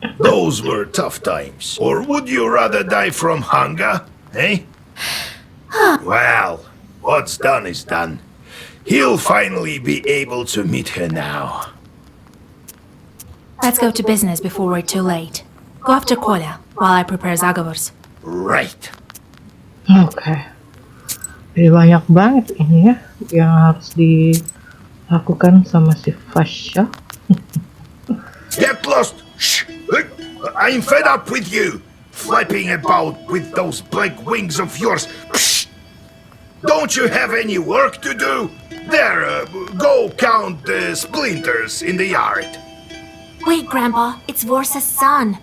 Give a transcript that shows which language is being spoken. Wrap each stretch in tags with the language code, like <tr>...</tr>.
<en>Those were tough times. Or would you rather die from hunger, eh? Well, what's done is done. He'll finally be able to meet her now. Let's go to business before we're too late. Go after Kolya while I prepare Zagavars. Right.</en> <id>Oke. Jadi banyak banget ini ya yang harus dilakukan sama si Fasha.</id> <en>Get lost! Shh! I'm fed up with you! Flapping about with those black wings of yours. Psh! Don't you have any work to do? There, go count the splinters in the yard. Wait, Grandpa. It's Vorsa's son.</en>